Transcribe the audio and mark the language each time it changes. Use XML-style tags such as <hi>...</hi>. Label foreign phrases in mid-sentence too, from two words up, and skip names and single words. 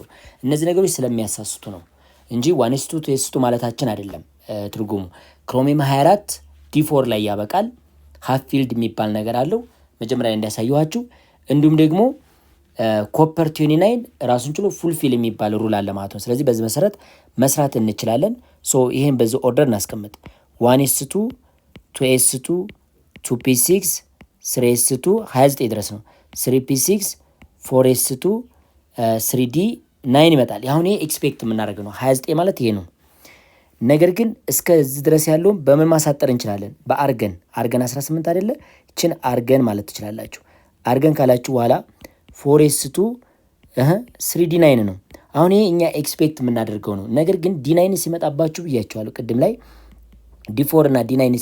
<am>እነዚህ ነገሮች ስለሚያሳስቱ ነው እንጂ ዋንስቱ ቴስቱ ማለታችን አይደለም። ትርጉሙ ክሮሚየም 24 ዲ4 ላይ ያበቃል።</am> <en>half filled</en> <am>የሚባል ነገር አለው መጀመሪያ እንዲያሳየኋችሁ። እንዲሁም ደግሞ ኮፐር 29 ራሱን ችሎ</am> <en>full fill</en> <am>የሚባል ሩል አለ ማለት ነው። ስለዚህ በዚህ መሰረት መስራት እንችላለን። ሶ ይሄን በዚህ ኦርደር እናስቀምጥ። 1s2 2s2 2p6 3s2 29 ድረስ ነው። 3p6 4s2 3d9 ይመጣል። አሁን ይሄ ኤክስፔክት የምናደርገው ነው። 29 ማለት ይሄ ነው። ነገር ግን እስከዚህ ድረስ ያለውን በምን ማሳጠር እንችላለን? በአርገን 18 አይደለ? እችን አርገን ማለት ትችላላችሁ። አርገን ካላችሁ በኋላ 4s2 3d9 ነው። አሁን ይሄ እኛ ኤክስፔክት የምናደርገው ነው። ነገር ግን d9 ሲመጣባችሁ ብያችኋለሁ ቅድም ላይ d4 እና d9</am>